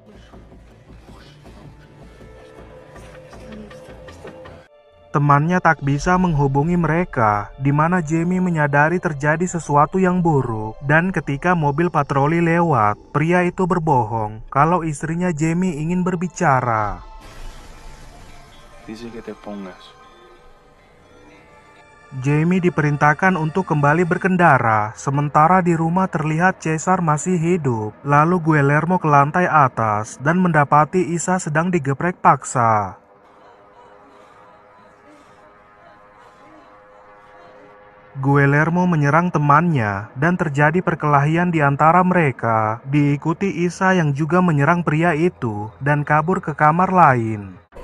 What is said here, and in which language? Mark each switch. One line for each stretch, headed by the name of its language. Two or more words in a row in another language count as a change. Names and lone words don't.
Indonesian: Temannya tak bisa menghubungi mereka, di mana Jamie menyadari terjadi sesuatu yang buruk, dan ketika mobil patroli lewat, pria itu berbohong kalau istrinya Jamie ingin berbicara.
Spanish: Dice que te pongas.
Indonesian: Jamie diperintahkan untuk kembali berkendara, sementara di rumah terlihat Caesar masih hidup. Lalu Guillermo ke lantai atas dan mendapati Isa sedang digeprek paksa. Guillermo menyerang temannya dan terjadi perkelahian di antara mereka, diikuti Isa yang juga menyerang pria itu dan kabur ke kamar lain.